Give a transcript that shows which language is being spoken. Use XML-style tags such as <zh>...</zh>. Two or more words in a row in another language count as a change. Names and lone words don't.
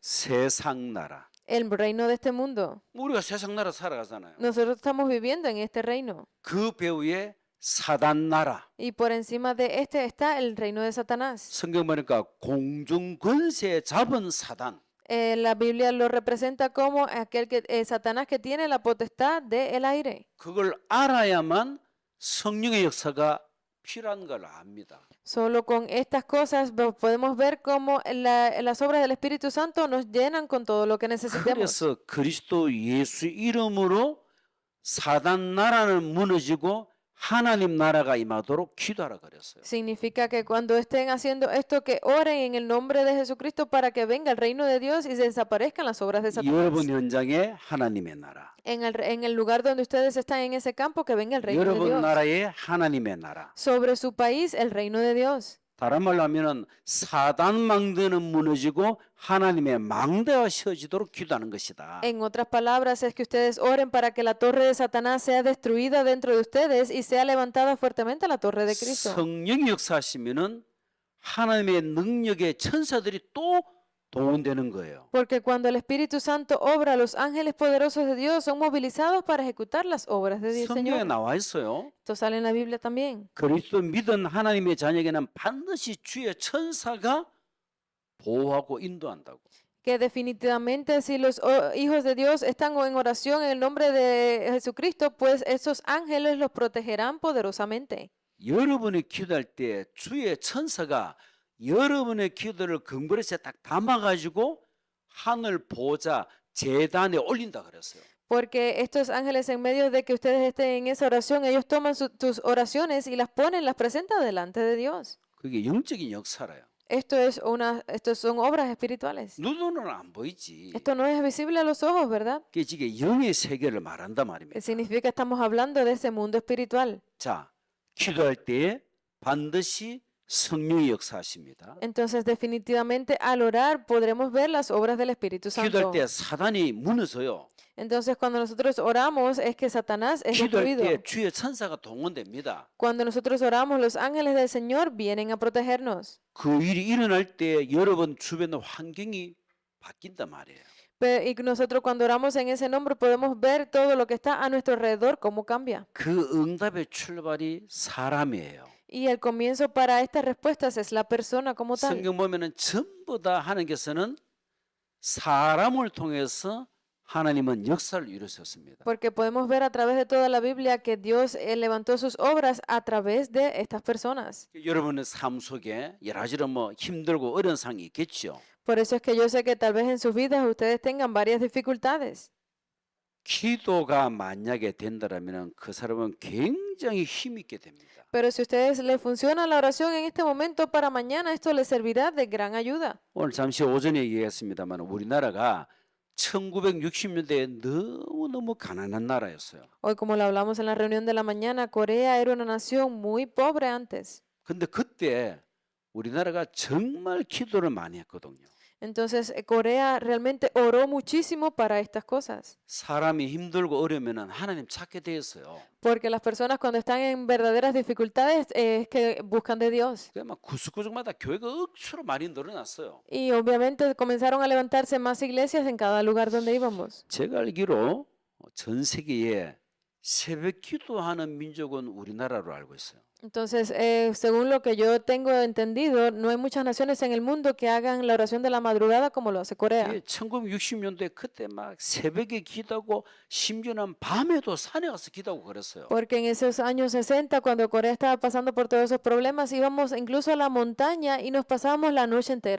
<ko>세상 나라.</ko> <es>El reino de este mundo.</es> <ko>우리가 세상 나라 살아가잖아요.</ko> <es>Nosotros estamos viviendo en este reino.</es> <ko>그 배후에 사단 나라.</ko> <es>Y por encima de este está el reino de Satanás.</es> <ko>성경 보니까 공중 권세 잡은 사단.</ko> <es>La Biblia lo representa como aquel Satanás que tiene la potestad del aire.</es> <ko>그걸 알아야만 성령의 역사가 필요한 걸 압니다.</ko> <es>Solo con estas cosas podemos ver cómo las obras del Espíritu Santo nos llenan con todo lo que necesitamos.</es> <ko>그래서 그리스도 예수 이름으로 사단 나라는 무너지고 하나님 나라가 임하도록 기도하라 그랬어요.</ko> <es>Significa que cuando estén haciendo esto, que oren en el nombre de Jesucristo para que venga el reino de Dios y se desaparezcan las obras de 여러분 Satanás.</es> <ko>현장에 하나님의 나라,</ko> <es>En el lugar donde ustedes están en ese campo, que venga el reino de 여러분 Dios.</es> <ko>나라에 하나님의 나라.</ko> <es>Sobre su país, el reino de Dios.</es> <ko>다른 말로 하면은 사단 망대는 무너지고 하나님의 망대가 세워지도록 기도하는 것이다.</ko> <es>En otras palabras, es que ustedes oren para que la torre de Satanás sea destruida dentro de ustedes y sea levantada fuertemente la torre de Cristo.</es> <ko>성령이 역사하시면은 하나님의 능력의 천사들이 또 동원되는 거예요.</ko> <es>Porque cuando el Espíritu Santo obra, los ángeles poderosos de Dios son movilizados para ejecutar las obras de Dios,</es> <ko>성경에 Señor. 나와 있어요.</ko> <es>Esto sale en la Biblia también.</es> <ko>그리스도 믿은 하나님의 자녀에게는 반드시 주의 천사가 보호하고 인도한다고.</ko> <es>Que definitivamente si los hijos de Dios están en oración en el nombre de Jesucristo, pues esos ángeles los protegerán poderosamente.</es> <ko>여러분이 기도할 때 주의 천사가 여러분의 기도를 금그릇에 딱 담아가지고 하늘 보좌 제단에 올린다 그랬어요.</ko> <es>Porque estos ángeles en medio de que ustedes estén en esa oración, ellos toman tus oraciones y las ponen, las presentan delante de Dios.</es> <ko>그게 영적인 역사라요.</ko> <es>Estos son obras espirituales.</es> <ko>눈으로는 안 보이지.</ko> <es>Esto no es visible a los ojos, ¿verdad?</es> <ko>그게 지금 영의 세계를 말한단 말입니다.</ko> <es>Significa que estamos hablando de ese mundo espiritual.</es> <ko>자, 기도할 때 반드시 성령이 역사하십니다.</ko> <es>Entonces, definitivamente, al orar podremos ver las obras del Espíritu 기도할 Santo.</es> <ko>때 사단이 무너져요.</ko> <es>Entonces, cuando nosotros oramos, es que Satanás es 기도할 destruido.</es> <ko>때 주의 천사가 동원됩니다.</ko> <es>Cuando nosotros oramos, los ángeles del Señor vienen a protegernos.</es> <ko>그 일이 일어날 때 여러분 주변의 환경이 바뀐단 말이에요.</ko> <es>Y nosotros cuando oramos en ese nombre podemos ver todo lo que está a nuestro alrededor, cómo cambia.</es> <ko>그 응답의 출발이 사람이에요.</ko> <es>Y el comienzo para estas respuestas es la persona como tal.</es> <ko>성경 보면은 전부 다 하나님께서는 사람을 통해서 하나님은 역사를 이루셨습니다.</ko> <es>Porque podemos ver a través de toda la Biblia que Dios levantó sus obras a través de estas personas.</es> <ko>여러분의 삶 속에 여러 가지로 뭐 힘들고 어려운 상황이 있겠죠.</ko> <es>Por eso es que yo sé que tal vez en sus vidas ustedes tengan varias dificultades.</es> <ko>기도가 만약에 된다라면 그 사람은 굉장히 힘 있게 됩니다.</ko> <es>Pero si a ustedes les funciona la oración en este momento, para mañana esto les servirá de gran ayuda.</es> <ko>오늘 잠시 오전에 얘기했습니다만 우리나라가 1960년대에 너무너무 가난한 나라였어요.</ko> <es>Hoy, como lo hablamos en la reunión de la mañana, Corea era una nación muy pobre antes.</es> <ko>근데 그때 우리나라가 정말 기도를 많이 했거든요.</ko> <es>Entonces, Corea realmente oró muchísimo para estas cosas.</es> <ko>사람이 힘들고 어려우면 하나님 찾게 되었어요.</ko> <es>Porque las personas cuando están en verdaderas dificultades es que buscan de Dios.</es> <ko>그막 구석구석마다 교회가 억수로 많이 늘어났어요.</ko> <es>Y obviamente comenzaron a levantarse más iglesias en cada lugar donde íbamos.</es> <ko>제가 알기로 전 세계에 새벽 기도하는 민족은 우리나라로 알고 있어요.</ko> <es>Entonces, según lo que yo tengo entendido, no hay muchas naciones en el mundo que hagan la oración de la madrugada como lo hace Corea.</es> <ko>1960년대 그때 막 새벽에 기도하고 심지어는 밤에도 산에 가서 기도하고 그랬어요.</ko> <es>Porque en esos años 60, cuando Corea estaba pasando por todos esos problemas, íbamos incluso a la montaña y nos pasábamos la noche entera</es>